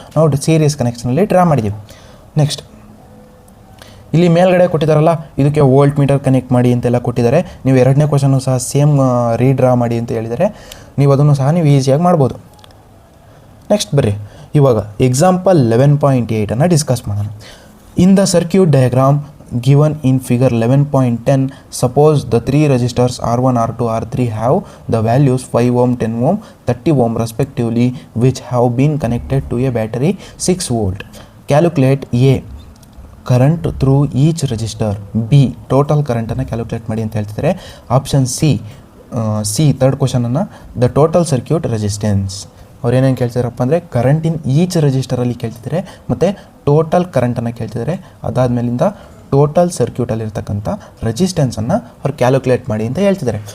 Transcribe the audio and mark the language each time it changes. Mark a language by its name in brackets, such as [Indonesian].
[Kannada] ನಾವು series ಕನೆಕ್ಷನಲ್ಲಿ draw ಮಾಡಿದ್ದೀವಿ. Next ಇಲ್ಲಿ ಮೇಲ್ಗಡೆ ಕೊಟ್ಟಿದ್ದಾರಲ್ಲ, ಇದಕ್ಕೆ ವೋಲ್ಟ್ ಮೀಟರ್ ಕನೆಕ್ಟ್ ಮಾಡಿ ಅಂತೆಲ್ಲ ಕೊಟ್ಟಿದ್ದಾರೆ. ನೀವು 2ನೇ ಕ್ವಶನ್ನು ಸಹ ಸೇಮ್ ರೀಡ್ರಾ ಮಾಡಿ ಅಂತ ಹೇಳಿದರೆ ನೀವು ಅದನ್ನು ಸಹ ನೀವು ಈಸಿಯಾಗಿ ಮಾಡ್ಬೋದು. ನೆಕ್ಸ್ಟ್ ಬರ್ರಿ, ಇವಾಗ ಎಕ್ಸಾಂಪಲ್ 11.8 ಡಿಸ್ಕಸ್ ಮಾಡೋಣ. [English] In the circuit diagram given in figure 11.10, suppose the three resistors R1, R2, R3 have the values 5 ohm, 10 ohm, 30 ohm respectively, which have been connected to a battery 6 volt. Calculate A current through each resistor, B total current [Kannada] ಅನ್ನು calculate ಮಾಡಿ ಅಂತ ಹೇಳ್ತಿದ್ದಾರೆ. [English] Option C third ಕ್ವಶನನ್ನು the total circuit resistance. [Kannada] ಅವ್ರು ಏನೇನು ಕೇಳ್ತಿದಾರಪ್ಪ ಅಂದರೆ current in each ರೆಜಿಸ್ಟರಲ್ಲಿ ಕೇಳ್ತಿದ್ದಾರೆ ಮತ್ತು total ಕರೆಂಟನ್ನು ಕೇಳ್ತಿದ್ದಾರೆ. ಅದಾದಮೇಲಿಂದ ಟೋಟಲ್ ಸರ್ಕ್ಯೂಟಲ್ಲಿರ್ತಕ್ಕಂಥ ರೆಸಿಸ್ಟೆನ್ಸನ್ನು ಅವ್ರು ಕ್ಯಾಲ್ಕುಲೇಟ್ ಮಾಡಿ ಅಂತ ಹೇಳ್ತಿದ್ದಾರೆ.